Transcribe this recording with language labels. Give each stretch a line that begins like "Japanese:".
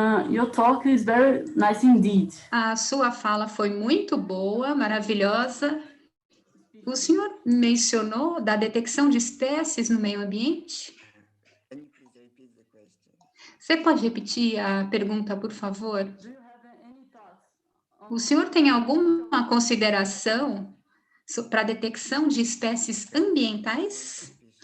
English: Your talk is very nice indeed.
Portuguese: A sua fala foi muito boa, maravilhosa. O senhor mencionou da detecção de espécies no meio ambiente?
English: Can you please repeat the question?
Portuguese: Você pode repetir a pergunta, por favor?
English: Do you have any thoughts
Portuguese: O senhor tem alguma consideração para a detecção de espécies ambientais?